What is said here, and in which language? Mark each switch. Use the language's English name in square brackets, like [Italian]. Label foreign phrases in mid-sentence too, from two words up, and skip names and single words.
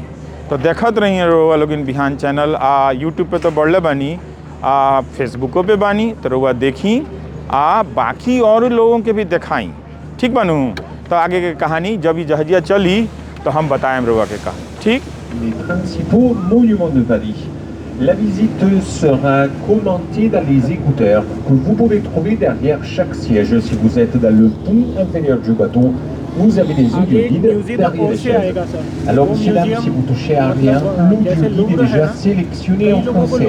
[Bhojpuri] तो देखत रही रउआ लोगन बिहान चैनल। यूट्यूब पे तो बढ़ले बानी, फेसबुकों पे बानी, तो रउआ देखी बाकी और लोगों के भी दिखाई। ठीक बनू, तो आगे की कहानी जब ये जहाजिया चली तो हम बताएं रउआ के कहानी। ठीक। [French] Les principaux monuments de Paris. La visite sera commentée dans les écouteurs que vous pouvez trouver derrière chaque siège. Si vous êtes dans le pont inférieur du bateau, vous avez les audio guides derrière les chaises. Alors ici là, si vous touchez à rien, l'audio guide est déjà sélectionné en français.